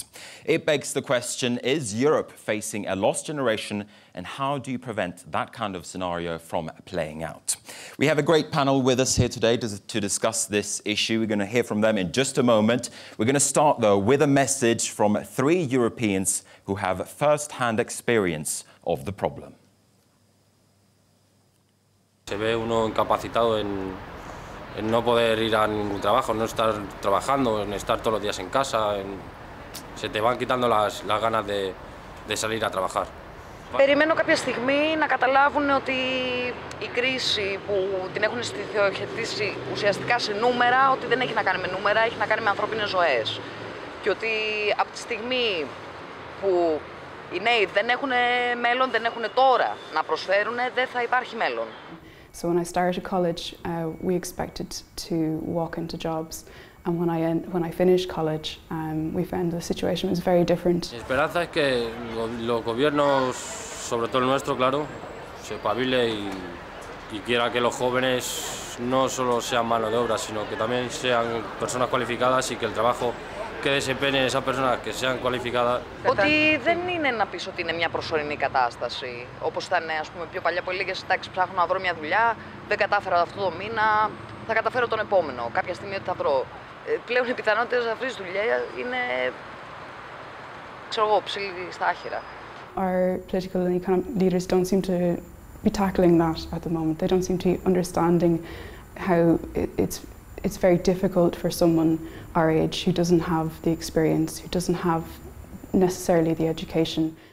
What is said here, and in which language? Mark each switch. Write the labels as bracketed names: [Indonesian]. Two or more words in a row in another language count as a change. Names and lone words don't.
[English] It begs the question, is Europe facing a lost generation, and how do you prevent that kind of scenario from playing out? We have a great panel with us here today to discuss this issue. We're going to hear from them in just a moment. We're going to start, though, with a message from 3 Europeans who have first-hand experience of the problem. [Spanish] Se ve uno incapacitado en no poder ir a ningún trabajo, no estar trabajando, en estar todos los días en casa. Se te van quitando las ganas de salir a trabajar. [Greek] Περιμένω κάποια στιγμή να καταλάβουν ότι η κρίση που την έχουν στοιχειοθετήσει ουσιαστικά σε νούμερα, ότι δεν έχει να κάνει με νούμερα, έχει να κάνει με ανθρώπινες ζωές. Και ότι από τη στιγμή που οι νέοι δεν έχουν μέλλον, δεν έχουν τώρα να προσφέρουν, δεν θα υπάρχει μέλλον. [English] So when I started college, we expected to walk into jobs, and when I finished college, we found the situation was very different. [Spanish] Mi esperanza es que los gobiernos, sobre todo el nuestro, claro, se espabile y quiera que los jóvenes no solo sean mano de obra, sino que también sean personas cualificadas y que el trabajo que desempeñen esas personas que sean cualificadas. [Greek] Ότι δεν είναι να πεις ότι είναι μια προσωρινή κατάσταση, όπως ήταν ας πούμε πιο παλιά που έλεγες εντάξει ψάχνω να βρω μια δουλειά, δεν κατάφερα αυτό το μήνα, θα καταφέρω τον επόμενο, κάποια στιγμή ότι θα βρω. Πλέον οι πιθανότητες να βρεις δουλειά είναι, ξέρω εγώ, ψηλή στα άχυρα. [English] Our political and economic leaders don't seem to be tackling that at the moment. They don't seem to be understanding how it's very difficult for someone our age who doesn't have the experience, who doesn't have necessarily the education.